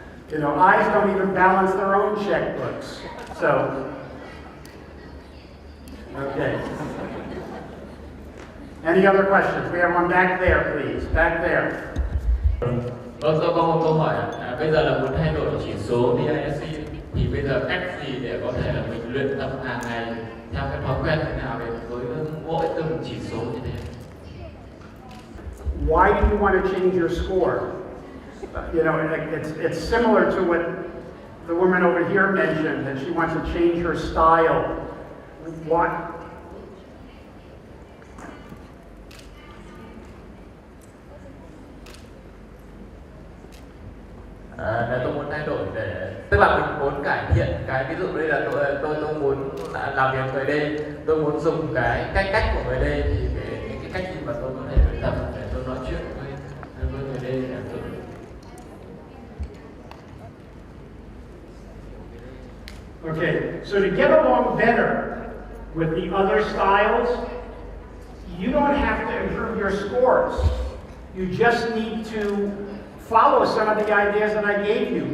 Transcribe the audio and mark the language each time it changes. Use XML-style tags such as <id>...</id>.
<en>You know, I's don't even balance their own checkbooks. So, okay. Any other questions? We have one back there, please. Back there.</en> <vi>Vâng, tôi có một câu hỏi. Bây giờ là muốn thay đổi chỉ số DISC thì bây giờ cách gì để có thể là mình luyện tập hàng ngày theo cái thói quen thế nào để với mỗi từng chỉ số như thế?</vi> <en>Why do you want to change your score? You know, it's similar to what the woman over here mentioned, that she wants to change her style. What?</en> <vi>Là tôi muốn thay đổi để, tức là mình muốn cải thiện cái, ví dụ đây là tôi muốn làm việc với đây, tôi muốn dùng cái cách của người đây thì cái cách gì mà tôi có thể luyện tập để tôi nói chuyện với người đây để tôi.</vi> <en>Okay, so to get along better with the other styles, you don't have to improve your scores. You just need to follow some of the ideas that I gave you.</en>